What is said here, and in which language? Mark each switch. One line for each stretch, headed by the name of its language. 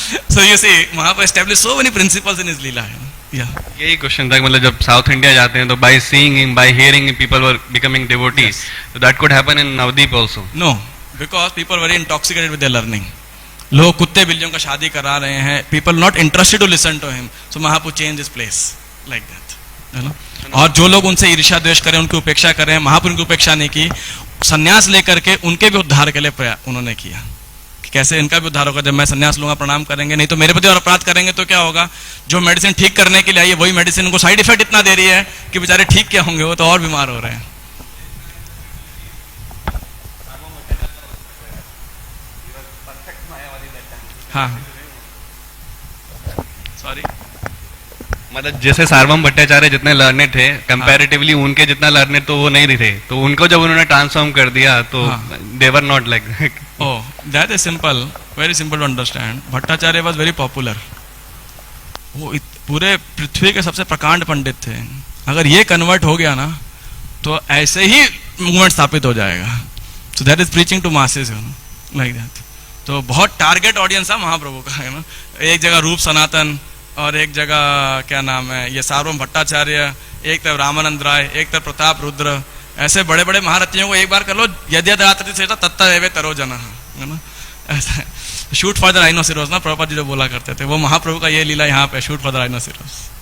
English: So you see, Mahaprabhu established so many principles in his lila है।
Hindi: यही question था, मतलब जब साउथ इंडिया जाते हैं तो
English: By seeing him, by hearing him, people were becoming devotees. So that could happen in Navadip also. No, because people were very intoxicated with their learning.
Hindi: लोग कुत्ते बिल्लियों का शादी करा रहे हैं।
English: People not interested to listen to him. So Mahaprabhu changed his place like that.
Hindi: है ना? और जो लोग उनसे ईर्ष्या द्वेष करें, उनकी उपेक्षा करें, महाप्रभु की उपेक्षा नहीं की, संन्यास लेकर के उनके भी उद्धार के लिए उन्होंने किया। कैसे इनका भी उद्धार होगा? जब मैं संन्यास लूंगा, प्रणाम करेंगे, नहीं तो मेरे प्रति और अपराध करेंगे तो क्या होगा? जो मेडिसिन ठीक करने के लिए आई है वही मेडिसिन उनको साइड इफेक्ट इतना दे रही है कि बेचारे ठीक क्या होंगे, वो तो और बीमार हो रहे हैं। हाँ सॉरी, मतलब जैसे सार्वभौम भट्टाचार्य जितने लर्नेड थे कंपैरेटिवली उनके जितना लर्नेड तो वो नहीं थे, तो उनको जब उन्होंने ट्रांसफॉर्म कर दिया तो
English: They were not like. Oh, that is simple, very simple to understand. Bhattacharya was very popular.
Hindi: वो पूरे पृथ्वी के सबसे प्रकांड पंडित थे। अगर ये कन्वर्ट हो गया ना तो ऐसे ही मूवमेंट स्थापित हो जाएगा।
English: So that is preaching to masses, you know, like that.
Hindi: तो बहुत टारगेट ऑडियंस है महाप्रभु का, है ना। एक जगह रूप सनातन और एक जगह क्या नाम है ये सार्वभौम भट्टाचार्य, एक तरफ रामानंद राय, एक तरफ प्रताप रुद्र, ऐसे बड़े बड़े महारथियों को एक बार कर लो, यद्यदात्री से तत्ता एवे तरो जना, है ना। ऐसा
English: shoot for the rhinoceros
Hindi: ना प्रभुपाद जी जो बोला करते थे, वो महाप्रभु का ये लीला यहाँ पे, शूट फॉर द राइनोसिरोस।